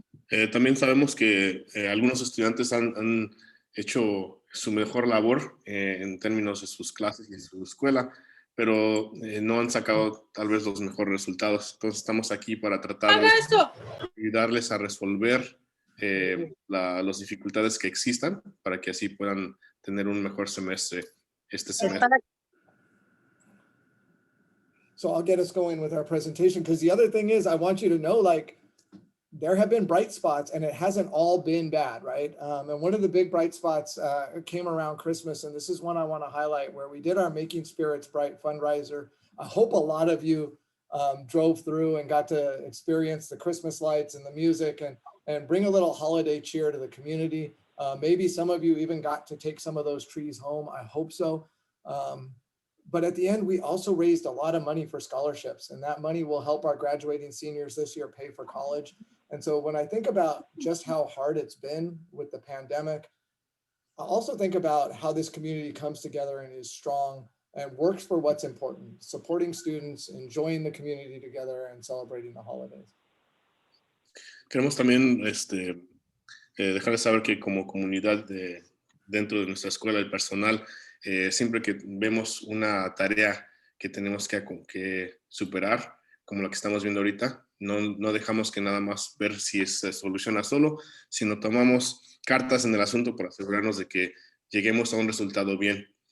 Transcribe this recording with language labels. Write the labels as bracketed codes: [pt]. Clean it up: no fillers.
[es] También sabemos que algunos estudiantes han hecho su mejor labor en términos de sus clases y de su escuela, pero no han sacado tal vez los mejores resultados. Entonces estamos aquí para tratar de ayudarles a resolver las dificultades que existan para que así puedan tener un mejor semestre este semestre. [en] So I'll get us going with our presentation, because the other thing is I want you to know, like, there have been bright spots and it hasn't all been bad, right? And one of the big bright spots came around Christmas, and this is one I want to highlight, where we did our Making Spirits Bright fundraiser. I hope a lot of you drove through and got to experience the Christmas lights and the music and bring a little holiday cheer to the community. Maybe some of you even got to take some of those trees home. I hope so. But at the end, we also raised a lot of money for scholarships, and that money will help our graduating seniors this year pay for college. And so when I think about just how hard it's been with the pandemic, I also think about how this community comes together and is strong and works for what's important, supporting students, enjoying the community together, and celebrating the holidays. [es] Queremos también dejarles saber que como comunidad dentro de nuestra escuela, el personal, siempre que vemos una tarea que tenemos que superar, como la que estamos viendo ahorita, no dejamos que nada más ver si se soluciona solo, sino tomamos cartas en el asunto para asegurarnos de que lleguemos a un resultado bien.